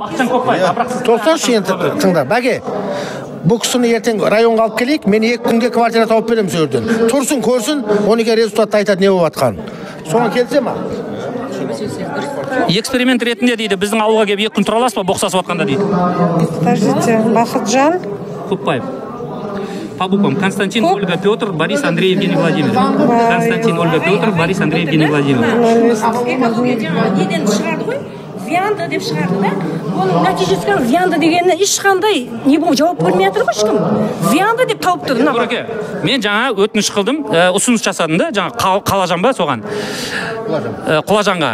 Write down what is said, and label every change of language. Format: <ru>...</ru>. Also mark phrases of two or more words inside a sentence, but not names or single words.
<kk>Тоқсаншы енді тыңда, бәке. Бұл кісіні ертең районға алып келейік, мен 2 күнге квартира тауып беремін сол жерден. Тұрсын, көрсін, 12 результатты айтады не болып жатқанын. Соған келсе ма? Эксперимент ретінде дейді, біздің ауылға келіп 2 күн тұра аласыз ба, боқсасып жатқанда дейді.</kk> <ru>Подождите, Бақытжан. Көпбаев. По буквам. Константин, Ольга, Петр, Борис, Андрей, Евгений Владимирович. Константин, Ольга, Петр, Борис, Андрей, Евгений Владимирович.</ru> <kk>Неден шығарды ғой? Вианды деп шығарды да? Оның нәтижесі вианды дегеніне ешқандай не болып жауап бермей жатыр ғой ешкім. Вианды деп тауып тұр. Нұреке, мен жаңа өтініш қылдым, ұсыныс жасадым да, жаңа Қалажан ба соған? Құлажанға.</kk>